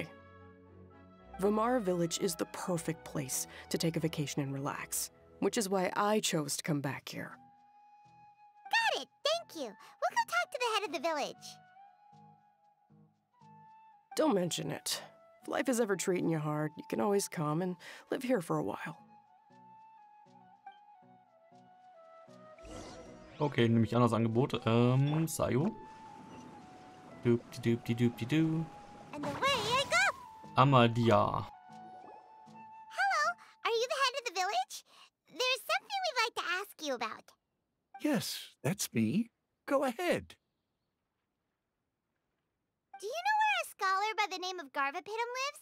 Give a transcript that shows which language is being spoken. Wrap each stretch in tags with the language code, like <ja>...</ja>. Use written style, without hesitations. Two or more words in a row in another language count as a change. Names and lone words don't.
<en>Vimara Village is the perfect place to take a vacation and relax, which is why I chose to come back here. Got it, thank you. We'll go talk to the head of the village. Don't mention it. If life is ever treating you hard, you can always come and live here for a while.</en> <de>Okay, nehme ich an das Angebot.</de> <en>Sayo. Doop-di-doop-di-doop-di-doo. And away I go! Amadia. Hello, are you the head of the village? There's something we'd like to ask you about. Yes, that's me. Go ahead. Do you know where a scholar by the name of Garvapidum lives?</en>